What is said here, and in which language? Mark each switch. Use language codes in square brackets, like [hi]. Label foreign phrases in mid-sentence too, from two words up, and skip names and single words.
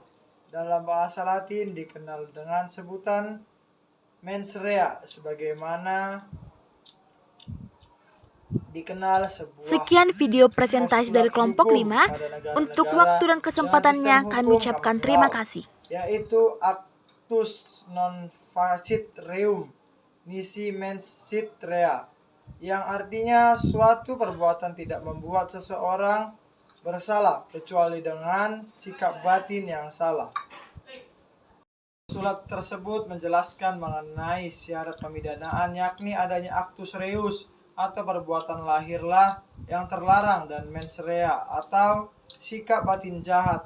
[id] Dalam bahasa Latin dikenal dengan sebutan [la] mens rea, [id] sebagaimana dikenal sebuah. Sekian video presentasi dari kelompok 5. Untuk waktu dan kesempatannya kami ucapkan terima kasih. [la] Yaitu actus non facit reum nisi mens sit rea, [id] yang artinya suatu perbuatan tidak membuat seseorang bersalah kecuali dengan sikap batin yang salah. Surat tersebut menjelaskan mengenai syarat pemidanaan, yakni adanya [la] actus reus [id] atau perbuatan lahirlah yang terlarang, dan [la] mens rea [id] atau sikap batin jahat.